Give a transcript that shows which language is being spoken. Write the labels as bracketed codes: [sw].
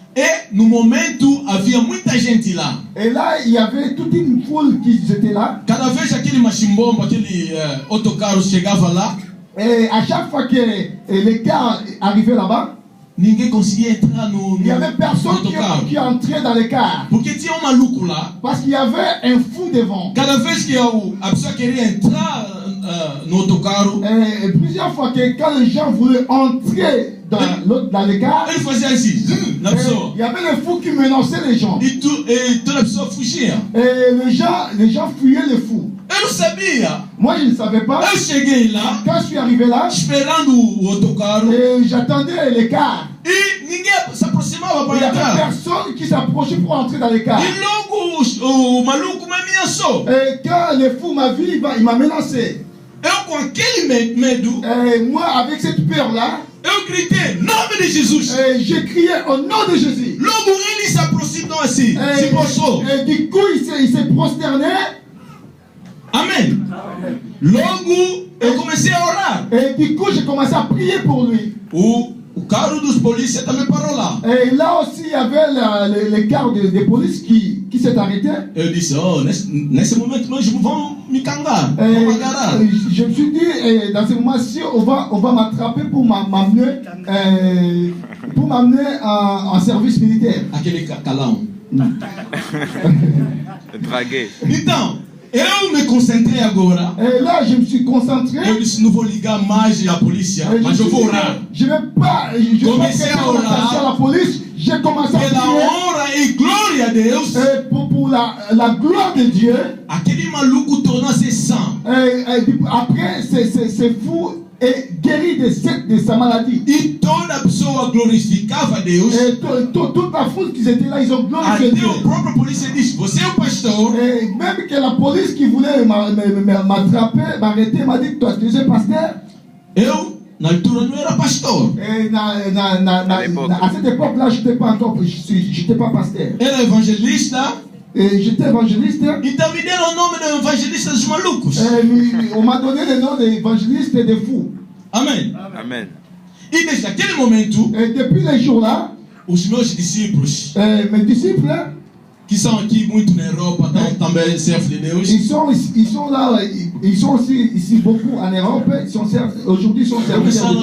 [pt] E no momento havia muita gente lá. [fr] et là, il y avait toute une foule qui était là. [pt] Cada vez aquele machimbombo, aquele autocarro chegava lá, [fr] Et à chaque fois que les cars arrivaient là-bas, [pt] ninguém conseguia entrar no [fr] il n'y avait personne [pt] autocarro. [fr] qui entrait dans les cars. [pt] Porque tinha um maluco lá. [fr] Parce qu'il y avait un fou devant. [pt] Cada vez que a pessoa queria entrar no autocarro, [fr] Et plusieurs fois que quand les gens voulaient entrer dans les cars, [pt] ele fazia assim, na pessoa. [fr] il y avait les fous qui menaçaient les gens. [pt] E toda a pessoa fugia. [fr] Et les gens fuyaient les fous. [pt] Eu não sabia. [fr] Moi, je ne savais pas. [pt] Eu cheguei lá, [fr] Quand je suis arrivé là, [pt] esperando o autocarro, [fr] et j'attendais les cars. [pt] e ninguém se aproximava [fr] Il n'y [pt] para [fr] avait [pt] entrar. [fr] personne qui s'approchait pour entrer dans les cars. [pt] E logo o maluco me ameaçou. [fr] Et quand les fous m'a vu, il m'a menacé. [pt] Eu com aquele medo, [fr] Et moi, avec cette peur-là, [pt] eu gritei, nome de Jesus. [fr] j'ai crié au nom de Jésus. [pt] Logo ele se aproximou assim, se prostrou. [fr] Et du coup, il s'est prosterné. [pt] Amém. Logo eu comecei a orar. [fr] Et du coup, j'ai commencé à prier pour lui. [pt] O carro dos polícias também parou lá. [fr] Et là aussi, il y avait les cars de police qui s'est arrêté. [pt] Eu disse, oh, nesse momento nós vamos me cangar, [fr] Et [pt] vamos agarrar. [fr] je me suis dit, dans ce moment-ci, on va m'attraper pour m'amener en service militaire. [pt] Aquele calão. [fr] Dragué. [pt] Então, eu me concentrei agora. [fr] Et là, je me suis concentré. [pt] Eu disse, não vou ligar mais a polícia, [fr] Et [pt] mas [fr] je [pt] eu [fr] me suis [pt] vou [fr] dit, [pt] orar. [fr] je vais pas prêter [pt] Comecei a orar. [fr] attention à la police. J'ai commencé à [pt] Pela [fr] prier. [pt] honra e glória a Deus, [fr] Et pour la gloire de Dieu. [pt] aquele maluco tornou-se sã. [fr] Et après, c'est fou et guéri de sa maladie. [pt] E toda a pessoa glorificava a Deus. [fr] Et toute la foule qui était là, ils ont glorifié [pt] Até [fr] Dieu. [pt] o próprio polícia disse, você é o pastor? [fr] Et même que la police qui voulait m'attraper, m'arrêter, m'a dit, toi, tu es pasteur. [pt] Eu, na altura, não era pastor. [fr] Et à cette époque-là, je n'étais pas encore, j'étais pas pasteur. [pt] Era evangelista. [fr] Et j'étais évangéliste. [pt] Então me deram o nome do evangelista dos malucos. [fr] Et on m'a donné le nom d'évangéliste et de fou. [pt] Amém. [fr] Amen. [pt] E desde aquele momento, [fr] Et depuis les jours-là, [pt] os meus discípulos, [fr] mes disciples, [pt] que são aqui muito na Europa, também servos de Deus, [fr] ils sont là, ils sont aussi ici beaucoup en Europe. Aujourd'hui, ils sont serviteurs de Dieu.